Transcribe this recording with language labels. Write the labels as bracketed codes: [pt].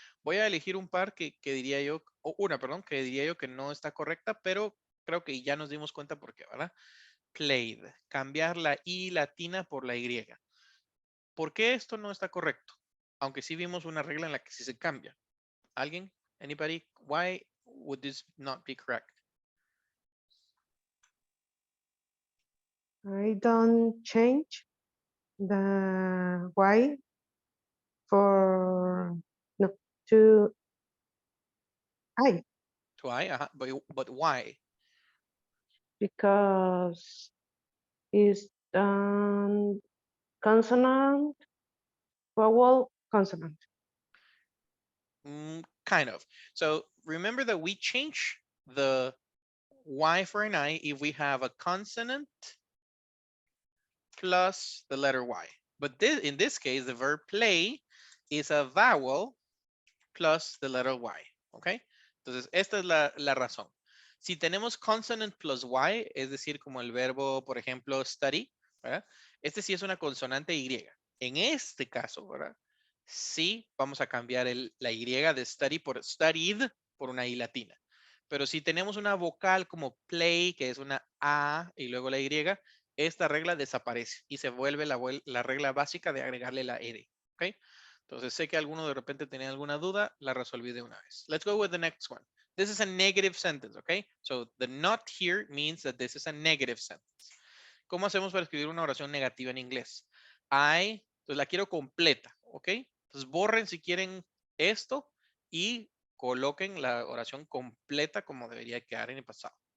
[es] Voy a elegir un par que diría yo, o una, perdón, que diría yo que no está correcta, pero creo que ya nos dimos cuenta por qué, ¿verdad? Played, cambiar la I latina por la Y. ¿Por qué esto no está correcto? Aunque sí vimos una regla en la que sí se cambia. ¿Alguien? [en] Anybody? Why would this not be correct? I don't change the Y for no to I To I, but why? because it's consonant, vowel, consonant. Kind of. So remember that we change the Y for an I if we have a consonant plus the letter Y. But in this case, the verb play is a vowel plus the letter Y. ¿Ok? [es] Entonces, esta es la razón. Si tenemos [en] consonant plus [es] Y, es decir, como el verbo, por ejemplo, study, ¿verdad? Este sí es una consonante Y. En este caso, ¿verdad? Sí vamos a cambiar la Y de study por studied por una I latina. Pero si tenemos una vocal como play, que es una A y luego la Y, esta regla desaparece y se vuelve la regla básica de agregarle la ED. ¿Ok? Entonces sé que alguno de repente tenía alguna duda, la resolví de una vez. [en] Let's go with the next one. This is a negative sentence, okay? So the not here means that this is a negative sentence. [es] ¿Cómo hacemos para escribir una oración negativa en inglés? Pues la quiero completa, ¿ok? Entonces borren si quieren esto y coloquen la oración completa como debería quedar en el pasado.